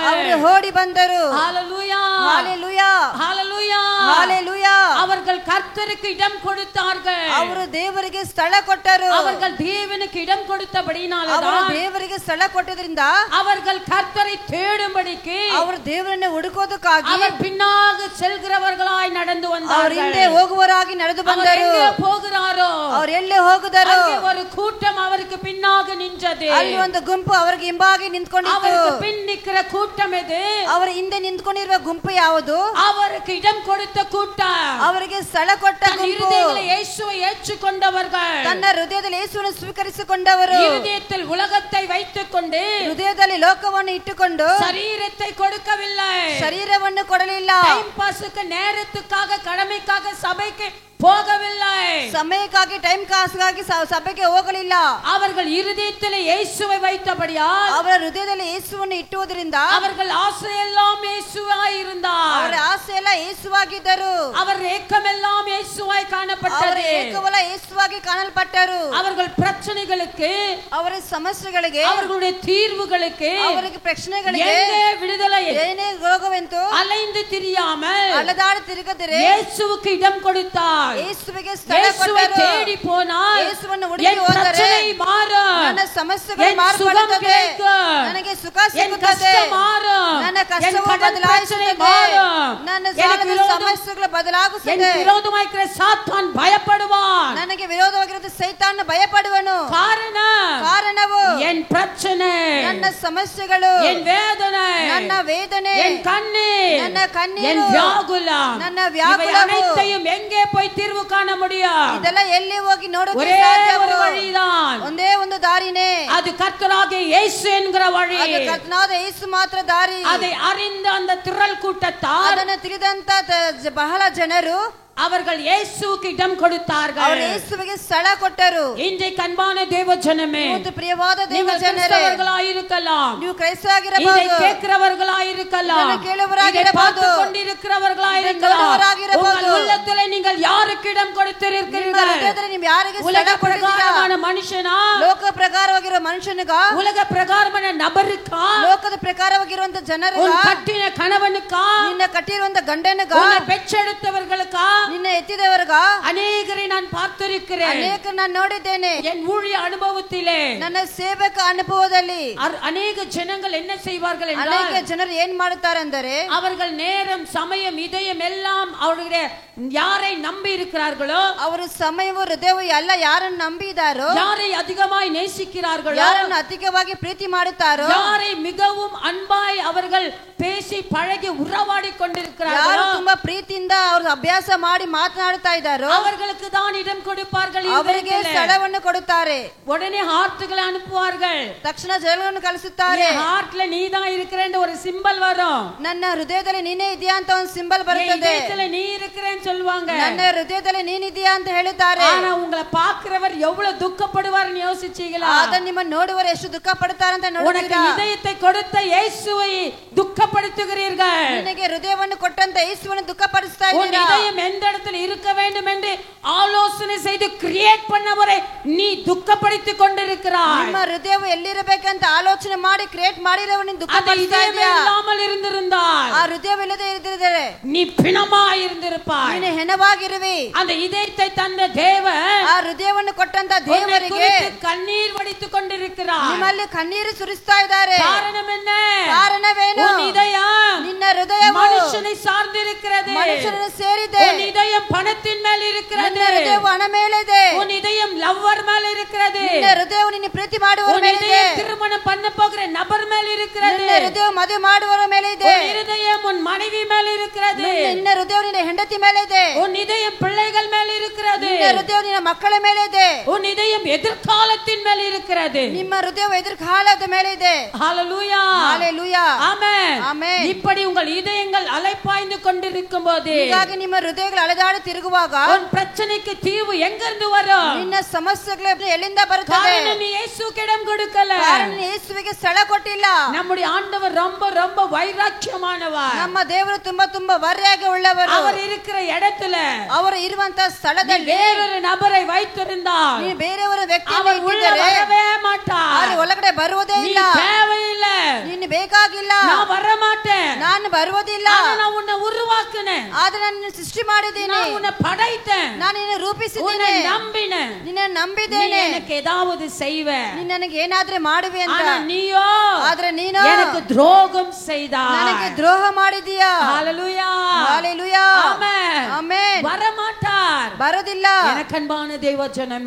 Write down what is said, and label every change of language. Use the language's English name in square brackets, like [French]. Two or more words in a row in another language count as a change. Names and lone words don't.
[Kannada] ಅವರು ಓಡಿ ಬಂದರು. [Tamil] ஹalleluya ஹalleluya ஹalleluya ஹalleluya. அவர்கள் கர்த்தருக்கு இடம் கொடுத்தார்கள். [Kannada] ಅವರು ದೇವರಿಗೆ ಸ್ಥಳ ಕೊಟ್ಟರು. [Tamil] அவர்கள் தேவனுக்கு இடம் கொடுத்தபடியினால [Kannada] ಅವರು ದೇವರಿಗೆ ಸ್ಥಳ ಕೊಟ್ಟದ್ರಿಂದ [Tamil] அவர்கள் கர்த்தரை தேடும்படிக்கு [Kannada] ಅವರು ದೇವರನ್ನು ಹುಡುಕೋದಕ್ಕಾಗಿ [Tamil] அவர் பின்னாக செல்கிறவர்களாய் நடந்து [Kannada] ಅವರು [Tamil] வந்தார்கள். [Kannada] ಹಿಂದೆ ಹೋಗುವವರಾಗಿ ನಡೆದು [Tamil] அவர் [Kannada] ಬಂದರು. [Tamil] எங்கே போகிறாரோ [Kannada] ಅವರು ಎಲ್ಲಿ ಹೋಗುದರು [Tamil] அங்கே ஒரு கூட்டம் அவருக்கு பின்னாக நின்றது. [Kannada] ಅಲ್ಲಿ ಒಂದು ಗುಂಪು ಅವರಿಗೆ ಹಿಂಬಾಗಿ ನಿಂತ್ಕೊಂಡಿತ್ತು. [Tamil] அவருக்கு பின் நிக்கிற கூட்டம் எது? [Kannada] ಅವರ ಹಿಂದೆ ನಿಂತ್ಕೊಂಡಿರುವ ಗುಂಪು ಯಾವುದು? [Tamil] அவருக்கு இடம் கொடுத்த கூட்டம், [Kannada] ಅವರಿಗೆ ಸ್ಥಳ ಕೊಟ್ಟ [Tamil] தன் [Kannada] ಗುಂಪು, [Tamil] இருதயத்தில் இயேசுவை ஏற்றுக்கொண்டவர்கள், [Kannada] ತನ್ನ ಹೃದಯದಲ್ಲಿ ಯೇಸುವನ್ನು ಸ್ವೀಕರಿಸಿಕೊಂಡವರು, [Tamil] இருதயத்தில் உலகத்தை வைத்துக் கொண்டு [Kannada] ಹೃದಯದಲ್ಲಿ ಲೋಕವನ್ನು ಇಟ್ಟುಕೊಂಡು [Tamil] சரீரத்தை கொடுக்கவில்லை. [Kannada] ಶರೀರವನ್ನು ಕೊಡಲಿಲ್ಲ. [English] time passukku [Tamil] நேரத்துக்காக கடமைக்காக சபைக்கு போகவில்லை. [Kannada] ಸಮಯಕ್ಕಾಗಿ ಟೈಮ್ ಕಾಸ್ಗಾಗಿ ಸಭೆಗೆ ಹೋಗಲಿಲ್ಲ. [Tamil] அவர்கள் இருதயத்தில் இயேசுவை வைத்தபடியால் [Kannada] ಅವರ ಹೃದಯದಲ್ಲಿ ಯೇಸುವನ್ನು ಇಟ್ಟುವುದರಿಂದ [Tamil] அவர்கள் ஆசையெல்லாம் இயேசுவாய் இருந்தார். [Kannada] ಅವರ ಆಸೆ ಎಲ್ಲ ಯೇಸುವಾಗಿದ್ದರು. [Tamil] அவர் ஏக்கமெல்லாம் இயேசுவாய் [Kannada] ಅವರ [Tamil] காணப்பட்டது. [Kannada] ಏಕವಲ ಯೇಸುವಾಗಿ ಕಾಣಲ್ಪಟ್ಟರು. [Tamil] அவர்கள் பிரச்சனைகளுக்கு, [Kannada] ಅವರ ಸಮಸ್ಯೆಗಳಿಗೆ, [Tamil] அவர்களுடைய தீர்வுகளுக்கு, [Kannada] ಅವರಿಗೆ ಪ್ರಶ್ನೆಗಳಿಗೆ [Tamil] எங்கே விடுதலை [Kannada] ಏನೇ ರೋಗವೆಂತು [Tamil] அலைந்து திரியாமல் [Kannada] ಅಲದಾಡಿ ತಿರುಗದಿರೆ [Tamil] இயேசுவுக்கு இடம் கொடுத்தார். [Kannada] ಯೇಸುವಿಗೆ ಸ್ಥಳ [Tamil] இயேசுவை [Kannada] ಕೊಟ್ಟರು. [Tamil] தேடி போனால் [Kannada] ಯೇಸುವನ್ನು ಹುಡುಕಿ [Tamil] என் [Kannada] ಹೋದರೆ [Tamil] பிரச்சனை மாறும், [Kannada] ನನ್ನ ಸಮಸ್ಯೆಗಳು [Tamil] என் சுகம் [Kannada] ಮಾರ್ಪಡುತ್ತವೆ, [Tamil] கிடைக்கும், [Kannada] ನನಗೆ ಸುಖ [Tamil] என் [Kannada] ಸಿಗುತ್ತದೆ, [Tamil] கஷ்டம் மாறும், [Kannada] ನನ್ನ [Tamil] என் [Kannada] ಕಷ್ಟವು [Tamil] கடன் பிரச்சனை [Kannada] ಬದಲಾಯಿಸುತ್ತದೆ, [Tamil] மாறும், [Kannada] ನನ್ನ [Tamil] எனக்கு [Kannada] ಸಾಲದ [Tamil] விரோதம் [Kannada] ಸಮಸ್ಯೆಗಳು [Tamil] என் [Kannada] ಬದಲಾಗುತ್ತದೆ, [Tamil] விரோதமாயிருக்கிற சாத்தான் பயப்படுவான். [Kannada] ನನಗೆ ವಿರೋಧವಾಗಿರುವ ಸೈತಾನ ಭಯಪಡುವನು. ಕಾರಣವು [Tamil] என் பிரச்சனை, [Kannada] ನನ್ನ ಸಮಸ್ಯೆಗಳು, [Tamil] என் வேதனை, [Kannada] ನನ್ನ ವೇದನೆ, [Tamil] என் கண்ணீர், [Kannada] ನನ್ನ ಕಣ್ಣೀರು, [Tamil] என் வியாகுலம், [Kannada] ನನ್ನ [Tamil] இவை [Kannada] ವ್ಯಾಕುಲವು, [Tamil] அனைத்தையும் எங்கே போய் தீர்வு காண முடியும்? [Kannada] ಇದೆಲ್ಲ ಎಲ್ಲಿ ಹೋಗಿ ನೋಡೋಕೆ [Tamil] ஒரே [Kannada] ಸಾಧ್ಯವು? [Tamil] ஒரு வழிதான், [Kannada] ಒಂದೇ ಒಂದು ದಾರಿನೇ, [Tamil] அது கர்த்தராகிய இயேசு என்கிற வழி. [Kannada] ಅದು ಕರ್ತನಾದ ಯೇಸು ಮಾತ್ರ ದಾರಿ. [Tamil] அதை அறிந்த அந்த திரள் கூட்டத்தார் [Kannada] ಅದನ್ನು ತಿಳಿದಂತ ಬಹಳ ಜನರು [Tamil] அவர்கள் இயேசுவுக்கு இடம் கொடுத்தார்கள். [Kannada] ಅವರು ಯೇಸುವಿಗೆ ಸ್ಥಳ ಕೊಟ್ಟರು. [Tamil] இன்றைக்கு அன்பான தேவ ஜனமே, [Kannada] ಇವತ್ತು ಪ್ರಿಯವಾದ ದೇವ [Tamil] நீங்கள் [Kannada] ಜನರೇ, [Tamil] கிறிஸ்தவர்களாயிருக்கலாம், [Kannada] ನೀವು [Tamil] இதை [Kannada] ಕ್ರೈಸ್ತರಾಗಿರಬಹುದು, [Tamil] கேட்கிறவர்களாயிருக்கலாம், [Kannada] ಇದನ್ನು ಕೇಳುವವರಾಗಿರಬಹುದು, [Tamil] இதை பார்த்துக் கொண்டிருக்கிறவர்களாயிருக்கலாம், [Kannada] ನೋಡುವವರಾಗಿರಬಹುದು. [Tamil] உங்கள் உள்ளத்திலே நீங்கள் யாருக்கு இடம் [Kannada] ನಿಮ್ಮ [Tamil] கொடுத்திருக்கிறீர்கள்? [Kannada] ಹೃದಯದಲ್ಲಿ ನೀವು ಯಾರಿಗೆ ಸ್ಥಳ [Tamil] உலக [Kannada] ಕೊಟ್ಟಿದ್ದೀರಾ? [Tamil] பிரகாரமான மனுஷனா, [Kannada] ಲೋಕ ಪ್ರಕಾರವಾಗಿರೋ ಮನುಷ್ಯನಿಗ, [Tamil] உலக பிரகாரமான நபருக்கா, [Kannada] ಲೋಕದ ಪ್ರಕಾರವಾಗಿರುವಂತ ಜನರಿಗ, [Tamil] உன் கட்டின கணவனுக்கா, [Kannada] ನಿನ್ನ ಕಟ್ಟಿರುವಂತ ಗಂಡನಿಗ, [Tamil] உன்னை பெற்றெடுத்தவர்களுக்கா, [Kannada] ನಿನ್ನ ಎತ್ತಿದವರ್ಗ, [Tamil] அநேகரை நான் பார்த்திருக்கிறேன். [Kannada] ಅನೇಕ ನಾನು ನೋಡಿದ್ದೇನೆ. [Tamil] என் ஊழிய அனுபவத்திலே [Kannada] ನನ್ನ ಸೇವಕ ಅನುಭವದಲ್ಲಿ [Tamil] அநேக ஜனங்கள் என்ன செய்வார்கள் [Kannada] ಅನೇಕ [Tamil] என்றால், [Kannada] ಜನರು ಏನ್ ಮಾಡುತ್ತಾರೆ ಅಂದರೆ, [Tamil] அவர்கள் நேரம், சமயம், இதயம் எல்லாம் அவர்களுடைய யாரை நம்பி இருக்கிறார்களோ, [Kannada] ಅವರು ಸಮಯವು ಹೃದಯವು ಎಲ್ಲ ಯಾರನ್ನು ನಂಬಿದಾರೋ, [Tamil] யாரை அதிகமாய் நேசிக்கிறார்களோ, [Kannada] ಯಾರನ್ನು ಅಧಿಕವಾಗಿ ಪ್ರೀತಿ ಮಾಡುತ್ತಾರೋ, [Tamil] யாரை மிகவும் அன்பாய் அவர்கள் பேசி பழகி உறவாடி [Kannada] ಯಾರು [Tamil] கொண்டிருக்கிறார்களோ, [Kannada] ತುಂಬಾ ಪ್ರೀತಿಯಿಂದ ಅವರು ಅಭ್ಯಾಸ ಮಾಡಿ ಮಾತನಾಡುತ್ತಾ ಇದ್ದಾರೋ, [Tamil] அவர்களுக்கு தான் இடம் கொடுப்பார்கள். [Kannada] ಅವರಿಗೆ [Tamil] இருதயத்திலே [Kannada] ಸ್ಥಳವನ್ನು ಕೊಡುತ್ತಾರೆ. [Tamil] உடனே ஹார்ட்டுகளை அனுப்புவார்கள். [Kannada] ತಕ್ಷಣ ಜನಗಳನ್ನು ಕಳಿಸುತ್ತಾರೆ. [Tamil] ஹார்ட்ல நீ தான் இருக்கிறேன்னு ஒரு சிம்பல் வரும். [Kannada] ನನ್ನ ಹೃದಯದಲ್ಲಿ ನೀನೇ ಇದೆಯಾ ಅಂತ ಒಂದು ಸಿಂಬಲ್ ಬರುತ್ತದೆ. [Tamil] இதயத்துல நீ இருக்கிறேன்னு சொல்லுவாங்க. [Kannada] ನನ್ನ ಹೃದಯದಲ್ಲಿ ನೀನಿದೆಯಾ ಅಂತ ಹೇಳುತ್ತಾರೆ. [Tamil] ஆனா உங்களை பார்க்கிறவர் எவ்வளவு துக்கப்படுவார்னு யோசிச்சீங்களா? [Kannada] ಅದನ್ನ ನಿಮ್ಮ ನೋಡುವರು ಎಷ್ಟು ದುಃಖ ಪಡುತ್ತಾರೆ ಅಂತ [Tamil] உனக்கு [Kannada] ನೋಡುತ್ತೀರಾ? [Tamil] இதயத்தை கொடுத்த இயேசுவை துக்கப்படுத்துகிறீர்கள். [Kannada] ನಿನಗೆ ಹೃದಯವನ್ನು ಕೊಟ್ಟಂತ ಯೇಸುವನ್ನು ದುಃಖಪಡಿಸ್ತಾ [Tamil] உன் [Kannada] ಇದ್ದೀರಾ? [Tamil] இதயம் எந்த இடத்துல இருக்க வேண்டும் என்று ஆலோசனை செய்து கிரியேட் பண்ணவரை நீ துக்கப்படுத்திக் கொண்டிருக்கிறாய். [Kannada] ನಿಮ್ಮ ಹೃದಯವು ಎಲ್ಲಿರಬೇಕಂತ ಆಲೋಚನೆ ಮಾಡಿ ಕ್ರಿಯೇಟ್ ಮಾಡಿರವ ನೀನು [Tamil] அந்த [Kannada] ದುಃಖಪಡಿಸ್ತಾ [Tamil] இதயம் [Kannada] ಇದೆಯಾ? [Tamil] இல்லாமல் இருந்திருந்தால் [Kannada] ಆ ಹೃದಯವಿಲ್ಲದೆ ಇದ್ದಿದ್ದರೆ [Tamil] நீ பிணமாய் இருந்திருப்பாய். [Kannada] ನೀನು ಹೆಣವಾಗಿರುವಿ. [Tamil] அந்த இதயத்தை தந்த தேவன் [Kannada] ಆ ಹೃದಯವನ್ನು ಕೊಟ್ಟಂತ [Tamil] உன்னை [Kannada] ದೇವರಿಗೆ [Tamil] குறித்து கண்ணீர் வடித்துக் கொண்டிருக்கிறார். [Kannada] ನಿಮ್ಮಲ್ಲಿ ಕಣ್ಣೀರು ಸುರಿಸ್ತಾ ಇದ್ದಾರೆ. [Tamil] காரணம் என்ன? [Kannada] ಕಾರಣವೇನು? [Tamil] உன் இதயம் [Kannada] ನಿನ್ನ ಹೃದಯವು [Tamil] மனுஷனை சார்ந்திருக்கிறது. [Kannada] ಮನುಷ್ಯನನ್ನು ಸೇರಿದೆ. [Tamil] உன் இதயம் பணத்தின் மேல் இருக்கிறது. [Kannada] ನಿನ್ನ ಹೃದಯವು ಹಣ ಮೇಲಿದೆ. [Tamil] உன் இதயம் லவ்வர் மேல் இருக்கிறது. [Kannada] ನಿನ್ನ ಹೃದಯವು ನಿನ್ನ ಪ್ರೀತಿ ಮಾಡುವವರ [Tamil] உன் [Kannada] ಮೇಲಿದೆ. [Tamil] இதயம் திருமணம் பண்ண போகிற நபர் மேல் இருக்கிறது. [Kannada] ನಿನ್ನ ಹೃದಯವು ಮದುವೆ ಮಾಡುವವರ ಮೇಲೆ ಇದೆ. [Tamil] உன் இதயம் உன் மனைவி மேல் இருக்கிறது. [Kannada] ನಿನ್ನ ಹೃದಯವು ನಿನ್ನ ಹೆಂಡತಿ ಮೇಲೆ ಇದೆ. [Tamil] உன் இதயம் பிள்ளைகள் மேல் இருக்கிறது. [Kannada] ನಿನ್ನ ಹೃದಯವು ನಿನ್ನ ಮಕ್ಕಳ ಮೇಲೆ ಇದೆ. [Tamil] உன் இதயம் எதிர்காலத்தின் மேல் இருக்கிறது. [Kannada] ನಿಮ್ಮ ಹೃದಯವು ಎದುರ್ಕಾಲದ ಮೇಲೆ ಇದೆ. [Tamil] ஹalleluya ஹalleluya ஆமென் ஆமென். இப்படி உங்கள் இதயங்கள் அலைப்பாய்ந்து கொண்டிருக்கும்போது [Kannada] ಹೀಗಾಗಿ ನಿಮ್ಮ ಹೃದಯಗಳು ಅಲೆದಾಡಿ ತಿರುಗುವಾಗ [Tamil] உன் பிரச்சனைக்கு தீர்வு எங்கிருந்து வரும்? [Kannada] ನಿನ್ನ ಸಮಸ್ಯೆಗಳು ಎಲ್ಲಿಂದ ಬರುತ್ತದೆ? [Tamil] காரணம் நீ இயேசுவுக்கு இடம் கொடுக்கல. [Kannada] ಕಾರಣ ಯೇಸುವಿಗೆ ಸ್ಥಳ ಕೊಟ್ಟಿಲ್ಲ. [Tamil] நம்முடைய ஆண்டவர் ரொம்ப ரொம்ப வைராக்கியமானவர். [Kannada] ನಮ್ಮ ದೇವರು ತುಂಬಾ ವರೆಯಾಗಿ ಉಳ್ಳವರು. [Tamil] அவர் இருக்கிற இடத்துல [Kannada] ಅವರು ಇರುವಂತ ಸ್ಥಳದಲ್ಲಿ [Tamil] வேறொரு நபரை வைத்திருந்தால் [Kannada] ನೀ ಬೇರೆಯವರ ವ್ಯಕ್ತಿಯನ್ನು [Tamil] அவர் உள்ள [Kannada] ಇಟ್ಟಿದ್ದರೆ [Tamil] வரவே மாட்டார். [Kannada] ಅವರು ಒಳಗಡೆ ಬರುವುದೇ [Tamil] நீ [Kannada] ಇಲ್ಲ. [Tamil] தேவையில்லை. [Kannada] ನೀನು ಬೇಕಾಗಿಲ್ಲ. [Tamil] நான் வர மாட்டேன். [Kannada] ನಾನು ಬರುವುದಿಲ್ಲ. [Tamil] நான் உன்னை உருவாக்குனேன். [Kannada] ಆದ್ರೆ ನಾನು ಸೃಷ್ಟಿ ಮಾಡಿದ್ದೀನಿ. [Tamil] நான் உன்னை படைத்தேன். [Kannada] ನಾನು ನಿನ್ನ ರೂಪಿಸಿದ್ದೀನಿ. [Tamil] உன்னை நம்பினேன். [Kannada] ನಿನ್ನ ನಂಬಿದ್ದೇನೆ. [Tamil] நீ எனக்கு ஏதாவது செய்வே. [Kannada] ನೀ ನನಗೆ ಏನಾದ್ರೂ ಮಾಡುವೆ ಅಂತ. [Tamil] ஆனா நீயோ [Kannada] ಆದ್ರೆ ನೀನು [Tamil] எனக்கு துரோகம் செய்தாய். [Kannada] ನನಗೆ ದ್ರೋಹ ಮಾಡಿದೀಯಾ. [Tamil] ஹalleluya ஹalleluya ஆமென் ஆமென். வர மாட்டார். [Kannada] ಬರೋದಿಲ್ಲ. [Tamil] எனக்கு அன்பான தேவ ஜனமே,